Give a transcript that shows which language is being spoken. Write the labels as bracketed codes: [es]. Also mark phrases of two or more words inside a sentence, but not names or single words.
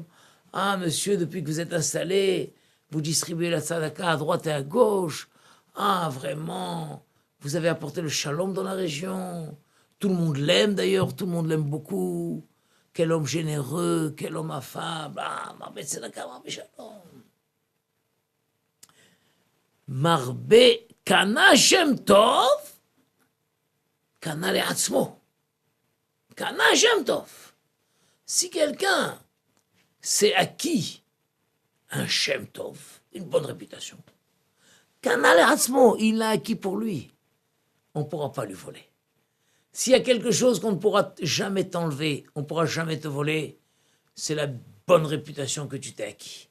[fr] Ah, monsieur, depuis que vous êtes installé, vous distribuez la Tzedaka à droite et à gauche. Ah, vraiment, vous avez apporté le shalom dans la région. Tout le monde l'aime d'ailleurs, tout le monde l'aime beaucoup. Quel homme généreux, quel homme affable. [he] Ah, מרבה צדקה מרבה שלום מרבה קנה שם טוב קנה לעצמו. קנה שם טוב. [fr] Si quelqu'un s'est acquis un [he] שם טוב, [fr] une bonne réputation, [he] קנה לעצמו, [fr] il l'a acquis pour lui. On ne pourra pas lui voler. S'il y a quelque chose qu'on ne pourra jamais t'enlever, on ne pourra jamais te voler, c'est la bonne réputation que tu t'es acquis.